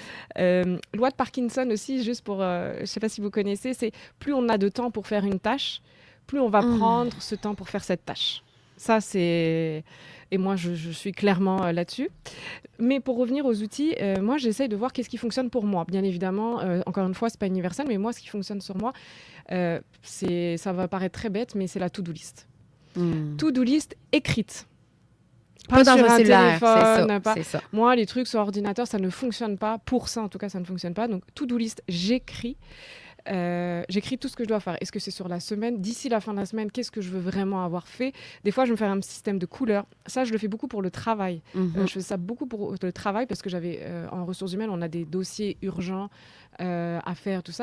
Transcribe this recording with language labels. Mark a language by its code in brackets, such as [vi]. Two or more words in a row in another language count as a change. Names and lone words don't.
[fr] Loi de Parkinson aussi, juste pour... je ne sais pas si vous connaissez, c'est plus on a de temps pour faire une tâche, plus on va prendre ce temps pour faire cette tâche. Ça, c'est... Et moi, je suis clairement là-dessus. Mais pour revenir aux outils, moi, j'essaye de voir qu'est-ce qui fonctionne pour moi. Bien évidemment, encore une fois, ce n'est pas universel, mais moi, ce qui fonctionne sur moi, ça va paraître très bête, mais c'est la [en] to-do list. To-do list écrite. [fr] Pas dans sur un cellulaire, téléphone, pas. c'est ça. Moi, les trucs sur ordinateur, ça ne fonctionne pas. Pour ça, en tout cas, ça ne fonctionne pas. Donc, [en] to-do list, [fr] j'écris. J'écris tout ce que je dois faire. Est-ce que c'est sur la semaine? D'ici la fin de la semaine, qu'est-ce que je veux vraiment avoir fait? Des fois, je me fais un système de couleurs. Ça, je le fais beaucoup pour le travail. Je fais ça beaucoup pour le travail parce que en ressources humaines, on a des dossiers urgents à faire, tout ça.